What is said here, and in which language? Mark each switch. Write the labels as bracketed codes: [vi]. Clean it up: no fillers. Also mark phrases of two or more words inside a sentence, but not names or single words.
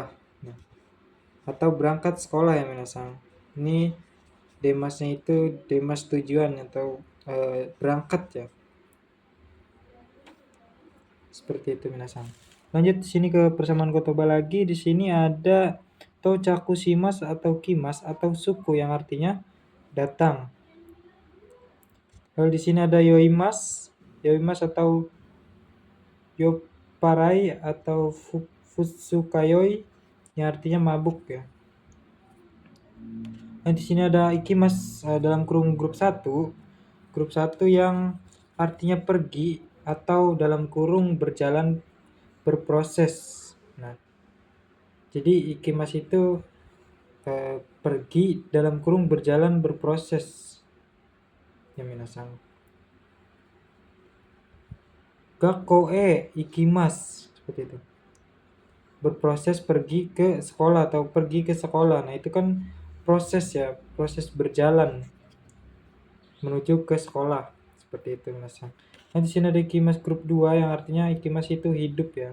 [id] Nah, atau berangkat sekolah ya minasan. Ini demasnya itu demas tujuan atau berangkat ya. Seperti itu minasan. Lanjut di sini ke persamaan kotoba lagi. Di sini ada [ja] 到着します [id] atau kimasu atau suku yang artinya datang. Lalu di sini ada yoimasu. Yoimasu atau yoparai atau futsukayoi yang artinya mabuk ya. Nah, di sini ada ikimasu dalam kurung grup 1. Grup 1 yang artinya pergi atau dalam kurung berjalan berproses. Nah, jadi ikimasu itu pergi dalam kurung berjalan berproses. Ya minasan. [ja] 学校へ行きます [id] seperti itu. Berproses pergi ke sekolah atau pergi ke sekolah. Nah, itu kan proses ya, proses berjalan menuju ke sekolah. Seperti itu minasan. Nah, di sini ada ikimasu grup 2 yang artinya ikimasu itu hidup ya.